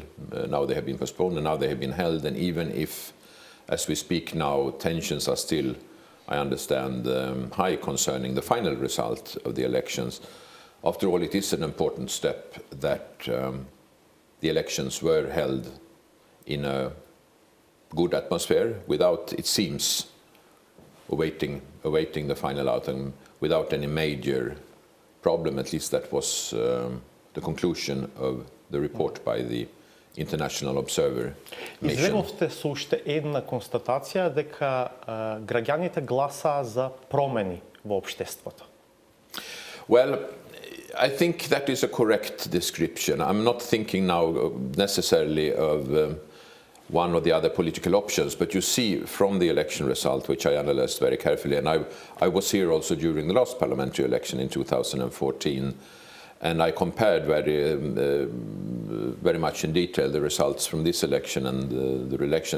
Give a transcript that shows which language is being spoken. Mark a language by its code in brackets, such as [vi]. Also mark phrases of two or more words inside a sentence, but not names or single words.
[en] Now they have been postponed and now they have been held. And even if, as we speak now, tensions are still, I understand, high concerning the final result of the elections, after all, it is an important step that the elections were held in a good atmosphere, without, it seems, awaiting the final outcome, without any major problem. At least that was the conclusion of the report by the International Observer Mission. [mk] Излеговте со уште една констатација дека граѓаните гласаа за промени во општеството. [en] Well, I think that is a correct description. I'm not thinking now necessarily of one or the other political options, but you see from the election result, which I analyzed very carefully, and I was here also during the last parliamentary election in 2014, And I compared very much in detail the results from this election and the election.